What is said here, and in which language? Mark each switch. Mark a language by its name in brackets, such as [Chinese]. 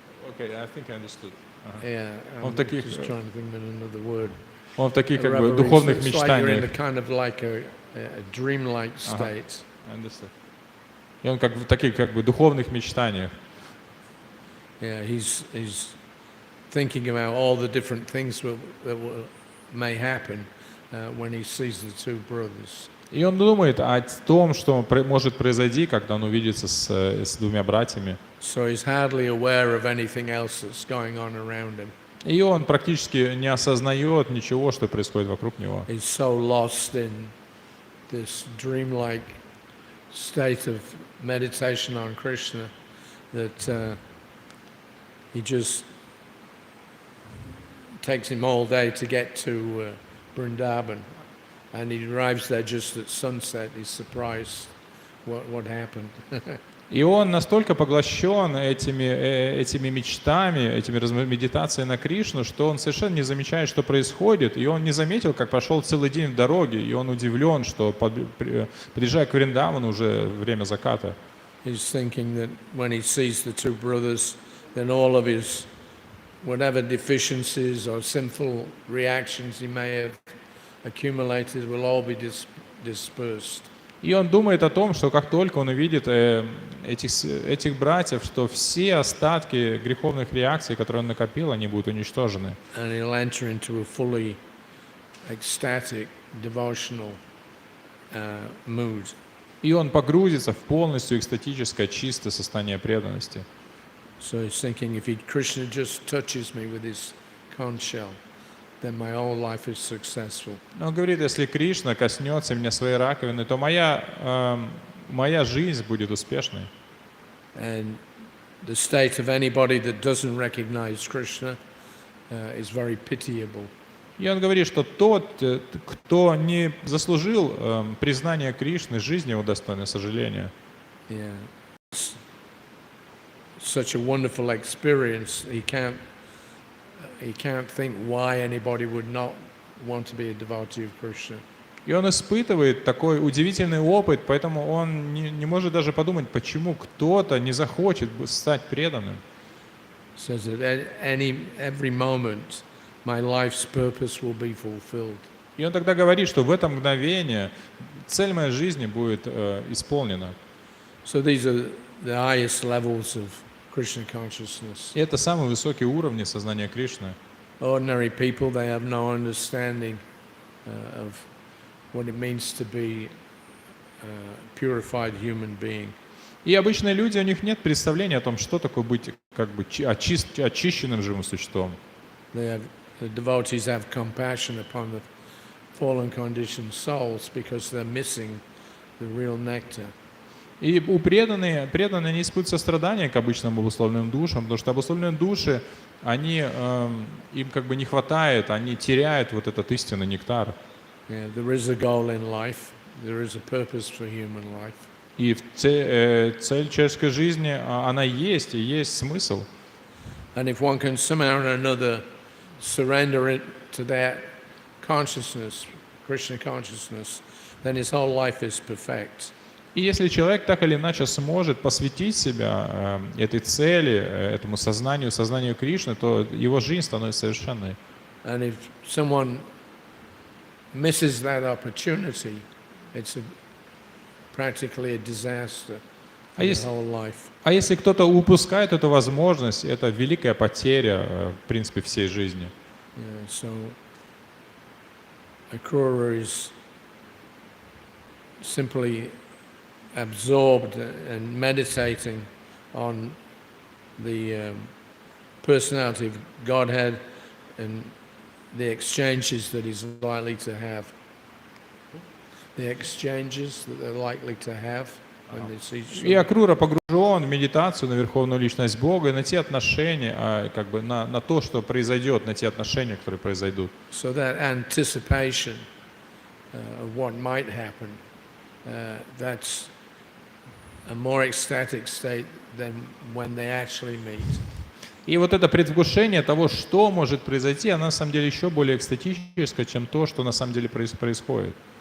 [English] Okay, I think I understood. yeah. [Russian] Он [English] I'm [Russian] таких, [English] just trying to think of another word. [Russian] Он в таких как бы [English] Reverie, [Russian] духовных [English] it's like you're in a [Russian] мечтаниях. [English] kind of like a dreamlike state. I understand. [Russian] И он как в таких как бы духовных мечтаниях. [English] Yeah, he's thinking about all the different things that may happen when he sees the two brothers. [Russian] И он думает о том, что может произойти, когда он увидится с двумя братьями. [English] So he's hardly aware of anything else that's going on around him. [Russian] И он практически не осознает ничего, что происходит вокруг него. [English] He's so lost in this dreamlike state of meditation on Krishna that he just takes him all day to get to Vrindavan. And he arrives there just at sunset. He's surprised what happened. [Russian] И он настолько поглощен этими мечтами, этими медитацией на Кришну, что он совершенно не замечает, что происходит. И он не заметил, как прошел целый день в дороге. И он удивлен, что подъезжая к Вриндавану уже время заката. [English] He's thinking that when he sees the two brothers, then all of his whatever deficiencies or sinful reactions he may have accumulated will all be dispersed. [Russian] И он думает о том, что как только он увидит этих братьев, что все остатки греховных реакций, которые он накопил, они будут уничтожены. [English] And he'll enter into a fully ecstatic, devotional mood. [Russian] И он погрузится в полностью экстатическое, чистое состояние преданности. [English] So he's thinking, if Krishna just touches me with his conch shell, then my whole life is successful. [Russian] Он говорит, если Кришна коснется меня своей раковины, то моя жизнь будет успешной. [English] And the state of anybody that doesn't recognize Krishna is very pitiable. [Russian] И он говорит, что тот, кто не заслужил признания Кришны, жизнь его достойна сожаления. [English] Yeah. It's such a wonderful experience. He can't think why anybody would not want to be a devotee of Krishna. [Russian] И он испытывает такой удивительный опыт, поэтому он не может даже подумать, почему кто-то не захочет стать преданным. [English] Says that every moment my life's purpose will be fulfilled. [Russian] И он тогда говорит, что в это мгновение цель моей жизни будет исполнена. [English] So these are the highest levels of Krishna consciousness. [Russian] И это самые высокие уровни сознания Кришны. [English] Ordinary people, they have no understanding of what it means to be a purified human being. [Russian] И обычные люди, у них нет представления о том, что такое быть как бы очищенным живым существом. [English] The devotees have compassion upon the fallen conditioned souls because they're missing the real nectar. [Russian] И у преданные не испытывают сострадания к обычным обусловленным душам, потому что обусловленные души, им как бы не хватает, они теряют вот этот истинный нектар. [English] Yeah, there is a goal in life. There is a purpose for human life. [Russian] И цель человеческой жизни, она есть, и есть смысл. [English] And if one can somehow or another surrender it to that consciousness, Krishna consciousness, then his whole life is perfect. [Russian] И если человек так или иначе сможет посвятить себя этой цели, этому сознанию Кришны, то его жизнь становится совершенной. [English] And if someone misses that opportunity, it's practically a disaster for the whole life. [Russian] А если кто-то упускает эту возможность, это великая потеря, в принципе, всей жизни. [English] Yeah, so Akrura is simply absorbed and meditating on the personality of Godhead and the exchanges that he's likely to have. the exchanges that they're likely to have when they see each [Russian] И [English] other. [Russian] Акрура погружен в медитацию на Верховную Личность Бога и на те отношения, как бы на то, что произойдет, на те отношения, которые произойдут. [English] So that anticipation of what might happen, that's a more ecstatic state than when they actually meet. [Russian] И вот это предвкушение того, что может произойти, оно на самом деле еще более экстатическое, чем то, что на самом деле происходит.